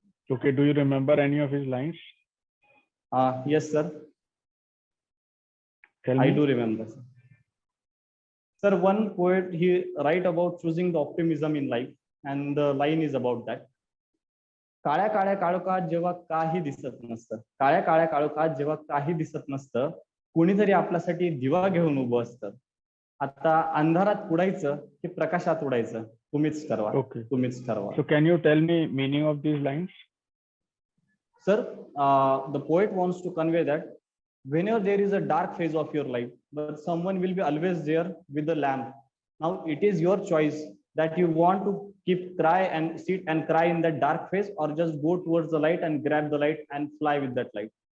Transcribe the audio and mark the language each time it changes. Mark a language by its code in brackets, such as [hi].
[en] Okay, do you remember any of his lines? Yes, sir. Tell me. I do remember, sir. Sir, one poet, he write about choosing the optimism in life, and the line is about that. [mr] काळ्या काळ्या काळोखात जेव्हा काही दिसत नसतं, काळ्या काळ्या काळोखात जेव्हा काही दिसत नसतं, कोणीतरी आपल्यासाठी दिवा घेऊन उभं असतं. आता अंधारात उडायचं की प्रकाशात उडायचं तुम्हीच ठरवा. [en] Okay. [mr] तुम्हीच ठरवा. [en] So can you tell me meaning of these lines? Sir, the poet wants to convey that whenever there is a dark phase of your life, but someone will be always there with the lamp. Now it is your choice that you want to keep cry and sit and cry in that dark phase, or just go towards the light and grab the light and fly with that light.